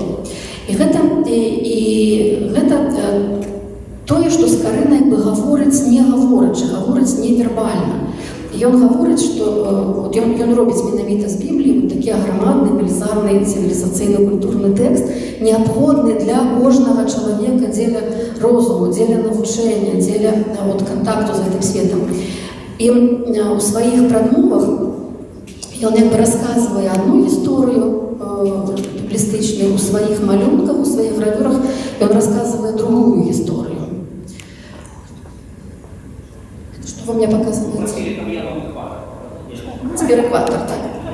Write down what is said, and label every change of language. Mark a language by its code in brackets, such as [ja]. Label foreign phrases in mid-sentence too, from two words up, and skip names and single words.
[uk] І це те, що Скорина якби говорить невербально. І він говорить, що він робить менавіта з Біблії такий громадний, величезний цивілізаційно-культурний текст, необхідний для кожного чоловіка дзеля розуму, дзеля навчання, дзеля контакту з цим світом. І у своїх промовах він якби розказує одну історію біблістичну, у своїх малюнках, у своїх гравюрах він розказує другу історію. [ru] Что вы мне показываете? Теперь экватор, так?